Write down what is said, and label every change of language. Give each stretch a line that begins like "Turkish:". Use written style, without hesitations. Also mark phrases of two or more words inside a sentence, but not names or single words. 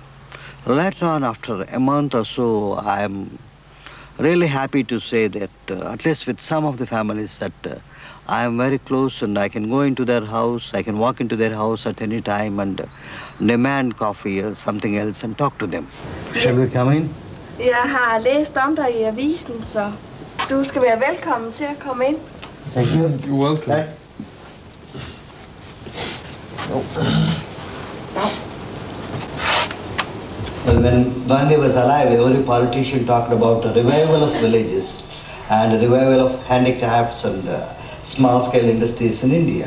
English: Later on, after a month or so, I am really happy to say that, at least with some of the families, that I am very close and I can go into their house, I can walk into their house at any time and demand coffee or something else and talk to them. Shall we come in?
Danish: Jeg har læst om dig i avisen, så du skal være velkommen til at komme ind.
English: Thank you. You're welcome. Well, when Gandhi was alive, every politician talked about a revival of villages and a revival of handicrafts and small-scale industries in India.